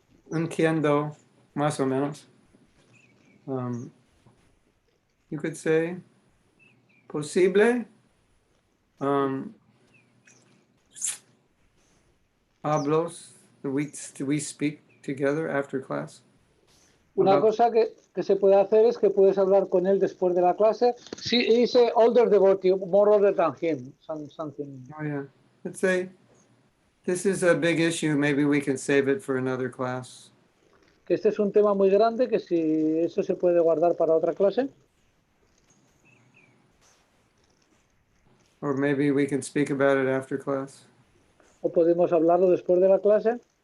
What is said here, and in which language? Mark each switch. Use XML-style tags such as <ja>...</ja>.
<es>Entiendo, más o menos.</es> <en>You could say, posible. Hablos, we speak together after class.</en> <es>Una cosa que se puede hacer es que puedes hablar con él después de la clase.</es> <en>Sí, he's an older devotee, more older than him, something. Oh yeah, let's say this is a big issue. Maybe we can save it for another class.</en> <es>Que este es un tema muy grande, que si eso se puede guardar para otra clase.</es> <en>Or maybe we can speak about it after class.</en> <es>O podemos hablarlo después de la clase.</es>